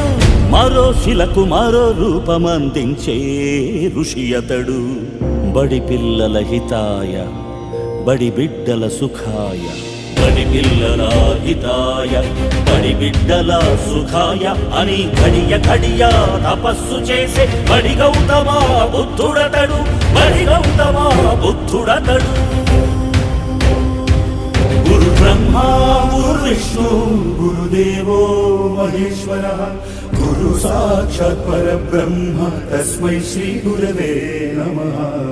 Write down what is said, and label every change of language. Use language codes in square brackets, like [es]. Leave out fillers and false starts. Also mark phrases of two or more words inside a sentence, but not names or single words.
[te] మరో శిలకు మరో రూపమందించే ఋషి అతడు బడి పిల్లల హితాయ బడి బిడ్డల సుఖాయ బడి పిల్లల హితాయ బడి బిడ్డల సుఖాయ అని ఘడియ ఘడియ తపస్సు చేసే బడి గౌతమ బుద్ధుడతడు బడి గౌతమ బుద్ధుడతడు [sa] గురు బ్రహ్మ గురు విష్ణు గురుదేవో మహేశ్వరః గురు సాక్షాత్ పరబ్రహ్మ తస్మై శ్రీ గురవే నమః।